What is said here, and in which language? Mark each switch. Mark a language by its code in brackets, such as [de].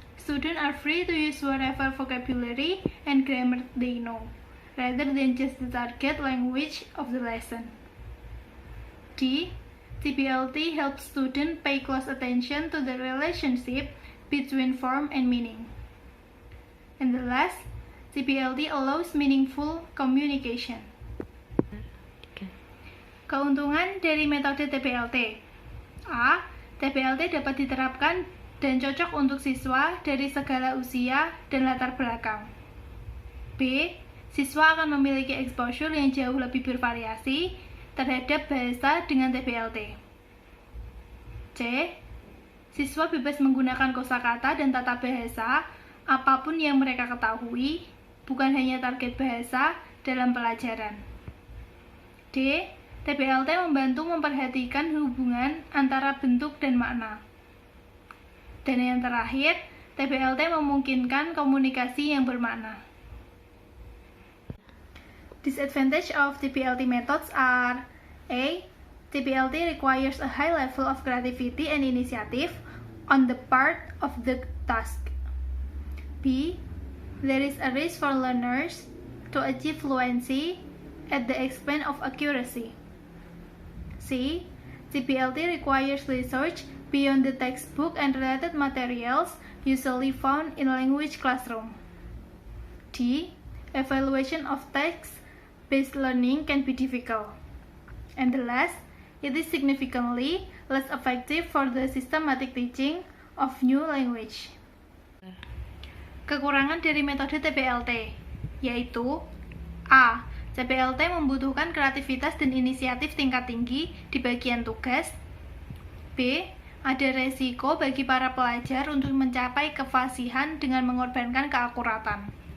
[en] Students are free to use whatever vocabulary and grammar they know, rather than just the target language of the lesson. D. TBLT helps students pay close attention to the relationship between form and meaning. And the last, TBLT allows meaningful communication. [id] Keuntungan dari metode TBLT. A. TBLT dapat diterapkan dan cocok untuk siswa dari segala usia dan latar belakang. B. Siswa akan memiliki exposure yang jauh lebih bervariasi terhadap bahasa dengan TBLT. C. Siswa bebas menggunakan kosakata dan tata bahasa apapun yang mereka ketahui, bukan hanya target bahasa dalam pelajaran. D. TBLT membantu memperhatikan hubungan antara bentuk dan makna. Dan yang terakhir, TBLT memungkinkan komunikasi yang bermakna. [en] Disadvantage of TBLT methods are A. TBLT requires a high level of creativity and initiative on the part of the task. B. There is a risk for learners to achieve fluency at the expense of accuracy. C. TBLT requires research beyond the textbook and related materials usually found in language classroom. D. Evaluation of text-based learning can be difficult. And the last, it is significantly less effective for the systematic teaching of new language. [id] Kekurangan dari metode TBLT, yaitu A. TBLT membutuhkan kreativitas dan inisiatif tingkat tinggi di bagian tugas. B. Ada resiko bagi para pelajar untuk mencapai kefasihan dengan mengorbankan keakuratan.